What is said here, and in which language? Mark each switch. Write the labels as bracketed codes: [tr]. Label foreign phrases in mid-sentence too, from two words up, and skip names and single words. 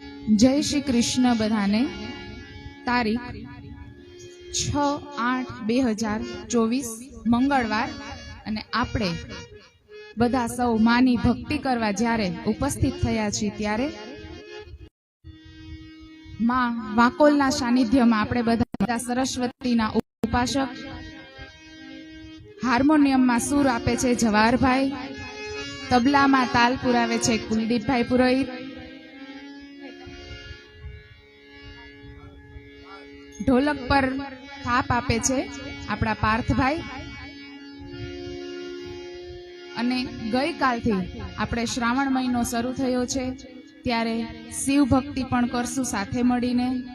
[gu] જય શ્રી કૃષ્ણ બધાને। તારીખ 6/8/2024 મંગળવાર અને આપણે બધા સૌ માની ભક્તિ કરવા જ્યારે ઉપસ્થિત થયા છીએ ત્યારે માં વાકોલના સાનિધ્યમાં આપણે બધા સરસ્વતીના ઉપાસક હાર્મોનિયમમાં સૂર આપે છે જવાહરભાઈ, તબલામાં તાલ પુરાવે છે કુલદીપભાઈ પુરોહિત, ઢોલક પર થાપ આપે છે આપડા પાર્થભાઈ અને ગઈ કાલથી આપણે શ્રાવણ મહીનો શરૂ થયો છે ત્યારે શિવ ભક્તિ પણ કરશું સાથે મળીને।